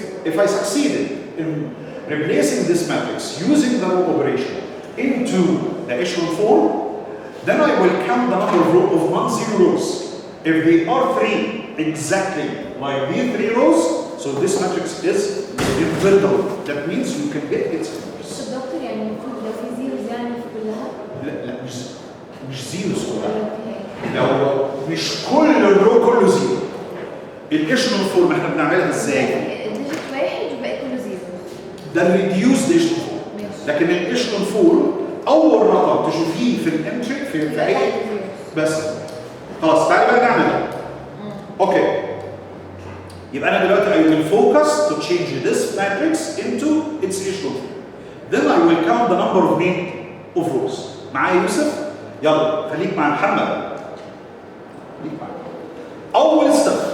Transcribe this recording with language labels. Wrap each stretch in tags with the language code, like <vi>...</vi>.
<en>If I succeeded in replacing this matrix using the row operation into the echelon 4, then I will count the number of non-zero rows. If they are 3 exactly like these 3 rows, so this matrix is invertible. That means you can get its inverse.</en> <ar>دكتور يعني المفروض لو في زيروز يعني في كلها؟ لا مش زيروز كلها. لو مش كل الرو كله زيرو. الايشلون فورم احنا بنعملها ازاي؟ ديجيت واحد وباقي كله زيرو. ده الريديوس ايشلون فورم. لكن الايشلون فورم اول رقم تشوفيه في الانتري في اي بس. خلاص تعالى بقى نعمل ده. اوكي. يبقى انا دلوقتي</ar> <en>I will focus to change this matrix into its echelon. Then I will count the number of of rows.</en> <ar>معايا يوسف؟ يلا خليك مع محمد. خليك معايا. أول step</ar>